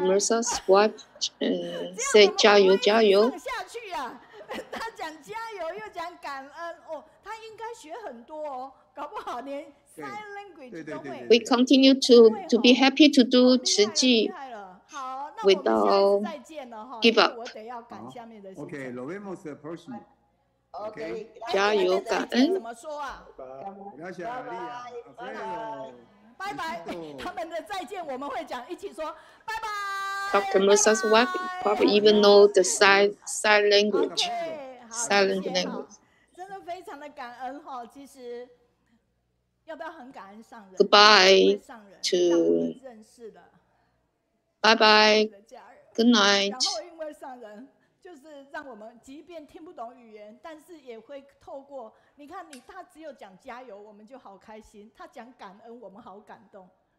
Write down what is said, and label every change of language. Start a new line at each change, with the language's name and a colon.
English: Meza's wife say
Chinese: 加油加油他讲加油又讲感恩哦，他应该学很多哦，搞不好连
English: sign language
Chinese: 都会。
English: We continue to be happy to do 慈济 without give up.
Spanish: Okay, lo vemos el próximo.
English: Okay.
Chinese: 加油感恩。怎么说啊？
Spanish: Gracias, María. Alfredo.
Chinese: 拜拜，他们的再见我们会讲，一起说拜拜。
English: Dr. Meza's wife probably even know the sign language. Silent language.
Chinese: 真的非常的感恩哈，其实要不要很感恩上人
English: Goodbye
Chinese: 让我们认识了
English: Bye bye. Good night.
Chinese: 然后因为上人就是让我们即便听不懂语言，但是也会透过你看他只有讲加油，我们就好开心；他讲感恩，我们好感动。